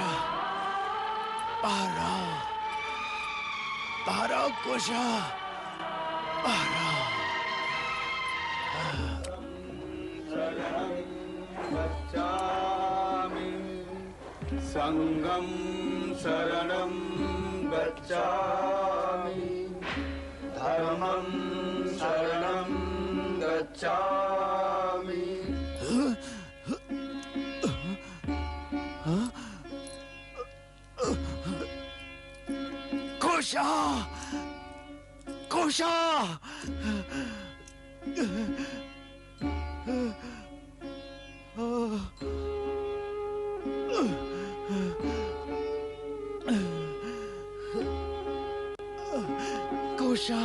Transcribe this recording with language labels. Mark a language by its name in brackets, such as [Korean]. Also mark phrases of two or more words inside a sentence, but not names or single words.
[Hindi] बाहर आओ, बाहर आओ कोशा, बाहर आओ। [Pali] संगम शरणं गच्छामि, धर्मं शरणं गच्छामि। [Hindi] कोशा! कोशा! कोशा!